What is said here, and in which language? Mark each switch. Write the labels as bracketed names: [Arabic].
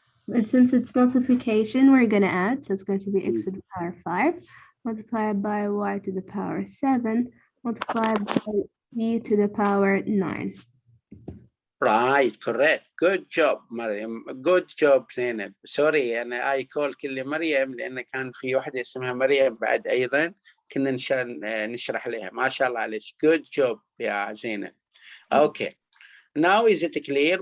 [English] And since it's multiplication, we're going to add. So it's going to be x to the power 5 multiplied by y to the power 7 multiplied by z to the power 9. Right, correct. Good job, Maryam. Good job, Zainab. [Arabic] سوري أنا [English] I call [Arabic] كل مريم لأن كان في واحدة اسمها مريم بعد أيضا كنا نشرح لها. ما شاء الله عليك. [English] Good job يا Zainab. Okay. Now is it clear?